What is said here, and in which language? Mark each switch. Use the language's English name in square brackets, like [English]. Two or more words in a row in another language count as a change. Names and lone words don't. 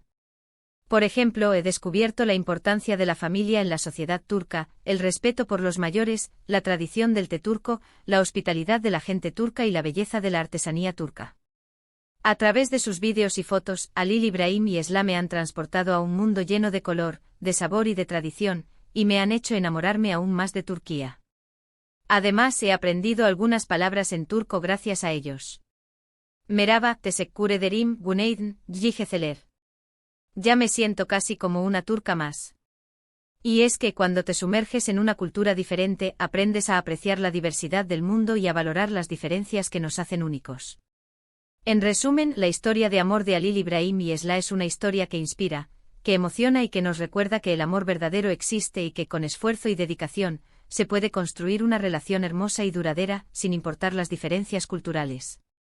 [Spanish] Por ejemplo, he descubierto la importancia de la familia en la sociedad turca, el respeto por los mayores, la tradición del té turco, la hospitalidad de la gente turca y la belleza de la artesanía turca. A través de sus vídeos y fotos, Halil İbrahim y Esla me han transportado a un mundo lleno de color, de sabor y de tradición, y me han hecho enamorarme aún más de Turquía. Además, he aprendido algunas palabras en turco gracias a ellos. [Turkish] Merhaba, teşekkür ederim, günaydın, iyi geceler. [Spanish] Ya me siento casi como una turca más. Y es que cuando te sumerges en una cultura diferente, aprendes a apreciar la diversidad del mundo y a valorar las diferencias que nos hacen únicos. En resumen, la historia de amor de Halil İbrahim y Esla es una historia que inspira, que emociona y que nos recuerda que el amor verdadero existe y que con esfuerzo y dedicación, se puede construir una relación hermosa y duradera, sin importar las diferencias culturales.